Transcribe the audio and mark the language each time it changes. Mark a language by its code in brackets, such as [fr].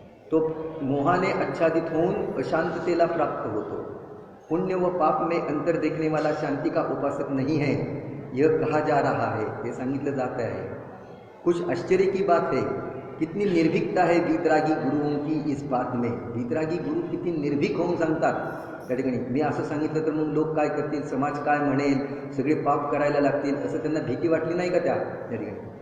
[mr] तो मोहाने आच्छादित होऊन अशांततेला प्राप्त होतो. [hi] पुण्य व पाप में अंतर देखने वाला शांति का उपासक नहीं है, यह कहा जा रहा है, ये [mr] सांगितलं जात आहे. [hi] कुछ आश्चर्य की बात है, कितनी निर्भीकता है वीतरागी गुरुओं की इस बात में. [mr] वीतरागी गुरु किती निर्भीक होऊन सांगतात. त्या ठिकाणी मी असं सांगितलं तर मग लोक काय करतील, समाज काय म्हणेल, सगळे पाप करायला लागतील, असं त्यांना भीती वाटली नाही का त्या ठिकाणी.